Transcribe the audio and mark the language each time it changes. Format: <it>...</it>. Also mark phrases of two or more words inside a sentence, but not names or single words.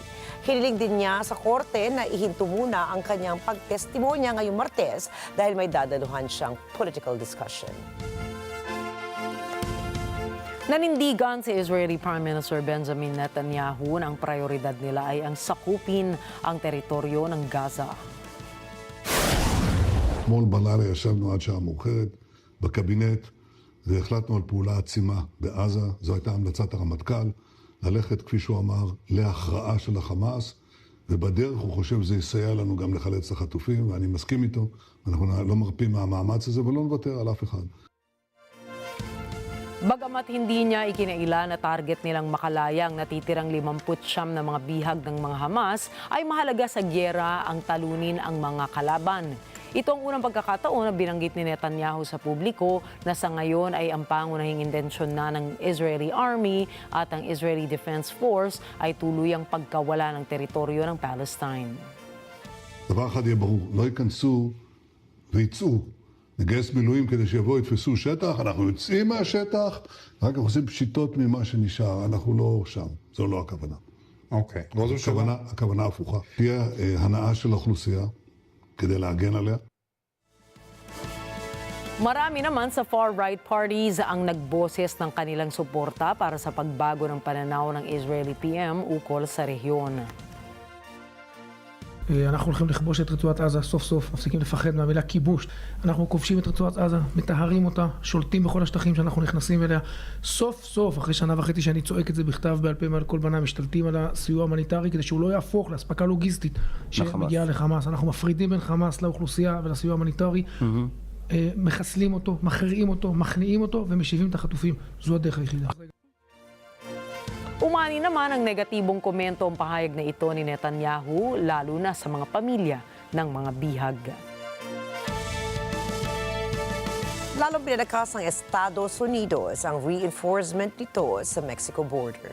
<tl>Hiniling din niya sa korte na ihinto muna ang kanyang pagtestimonya ngayong Martes dahil may dadaluhan siyang</tl> <en>political discussion.</en> <tl>Nanindigan si</tl> <en>Israeli Prime Minister</en> <tl>Benjamin Netanyahu na ang prioridad nila ay ang sakupin ang teritoryo ng Gaza.</tl> <he>אתמול בלילה ישבנו עד שעה מאוחרת בקבינט והחלטנו על פעולה עצימה בעזה. זו הייתה המלצת הרמטכ"ל, ללכת, כפי שהוא אמר, להכרעה של החמאס, ובדרך הוא חושב שזה יסייע לנו גם לחלץ את החטופים, ואני מסכים איתו. אנחנו לא מרפים מהמאמץ הזה ולא נוותר על אף אחד.</he> <tl>Bagamat hindi niya ikinaila na target nilang makalayang natitirang 59 na mga bihag ng mga Hamas, ay mahalaga sa gyera ang talunin ang mga kalaban. Ito ang unang pagkakataon na binanggit ni Netanyahu sa publiko na sa ngayon ay ang pangunahing intensyon na ng Israeli Army at ang Israeli Defense Force ay tuluyang pagkawala ng teritoryo ng Palestine.</tl> <he>דבר אחד יהיה ברור, לא ייכנסו ויצאו. נגייס מילואים כדי שיבואו יתפסו שטח, אנחנו יוצאים מהשטח, רק אנחנו עושים פשיטות ממה שנשאר, אנחנו לא שם, זו לא הכוונה. אוקיי. הכוונה הפוכה. תהיה הנאה של האוכלוסייה כדי להגן עליה.</he> <tl>Marami naman sa</tl> <en>far-right parties</en> <tl>ang nagboses ng kanilang suporta para sa pagbago ng pananaw ng Israeli PM ukol sa rehiyon.</tl> <he>אנחנו הולכים לכבוש את רצועת עזה, סוף סוף, מפסיקים לפחד מהמילה כיבוש. אנחנו כובשים את רצועת עזה, מטהרים אותה, שולטים בכל השטחים שאנחנו נכנסים אליה. סוף סוף, אחרי שנה וחצי שאני צועק את זה בכתב בעל פה מעל כל בנה, משתלטים על הסיוע ההומניטרי כדי שהוא לא יהפוך לאספקה לוגיסטית שמגיעה לחמאס. אנחנו מפרידים בין חמאס לאוכלוסייה ולסיוע ההומניטרי, מחסלים אותו, מכריעים אותו, מכניעים אותו ומשיבים את החטופים. זו הדרך היחידה.</he> <tl>Umani naman ang negatibong komento ang pahayag na ito ni Netanyahu, lalo na sa mga pamilya ng mga bihag. Lalong pinalakas ng Estados Unidos ang reinforcement nito sa Mexico border.</tl>